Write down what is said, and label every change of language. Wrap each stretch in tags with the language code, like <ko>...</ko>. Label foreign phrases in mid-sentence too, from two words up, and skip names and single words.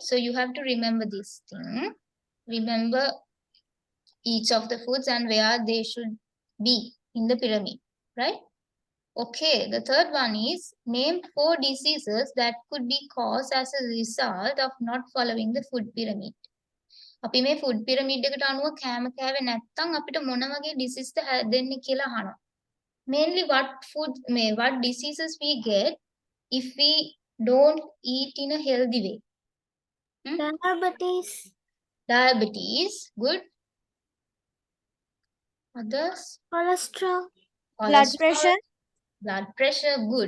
<en>So you have to remember this thing. Remember each of the foods and where they should be in the pyramid. Right? Okay, the third one is name 4 diseases that could be caused as a result of not following the food pyramid.</en> <si>අපි මේ</si> <en>food pyramid</en> <si>එකට අනුව කෑම කෑවේ නැත්නම් අපිට මොන වගේ disease ද හැදෙන්නේ කියලා අහනවා.</si> <en>Mainly what diseases we get if we don't eat in a healthy way. Diabetes. Diabetes, good. Others? Cholesterol. Blood pressure, good.</en>